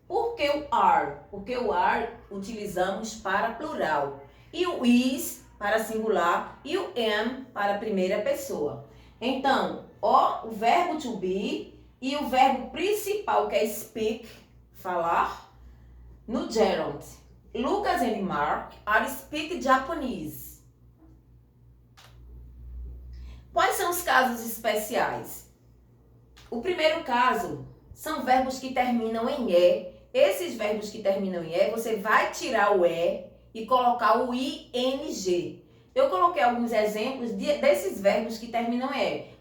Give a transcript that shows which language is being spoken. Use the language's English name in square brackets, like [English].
[Portuguese] Por que o are? Porque o are utilizamos para plural. E o is para singular e o am para primeira pessoa. Então, o verbo to be e o verbo principal que é speak, falar, no gerund. [English] Lucas and Mark are speak Japanese. [Portuguese] Quais são os casos especiais? O primeiro caso são verbos que terminam em e. Esses verbos que terminam em e, você vai tirar o e e colocar o ing. Eu coloquei alguns exemplos desses verbos que terminam em e.